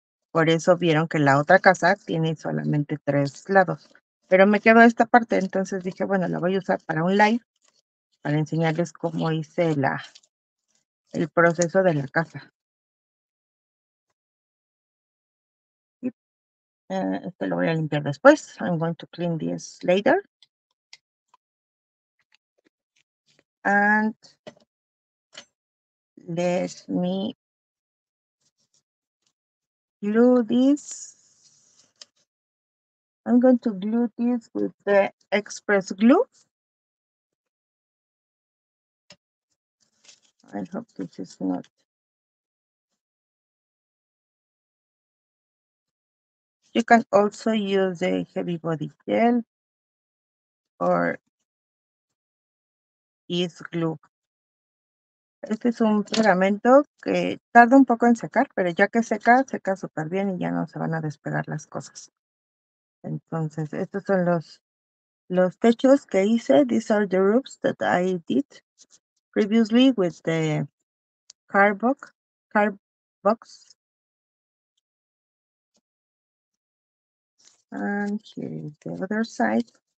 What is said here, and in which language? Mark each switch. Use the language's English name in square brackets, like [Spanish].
[Spanish] Por eso vieron que la otra casa tiene solamente 3 lados. Pero me quedó esta parte, entonces dije, bueno, la voy a usar para un live, para enseñarles cómo hice el proceso de la casa. Y, este lo voy a limpiar después. [English] I'm going to clean this later. And let me glue this. I'm going to glue this with the express glue. I hope this is not. You can also use the heavy body gel or is glue. [Spanish] Este es un pegamento que tarda un poco en secar, pero ya que seca, seca súper bien y ya no se van a despegar las cosas. Entonces, estos son los techos que hice. [English] These are the roofs that I did previously with the cardbox. And here is the other side.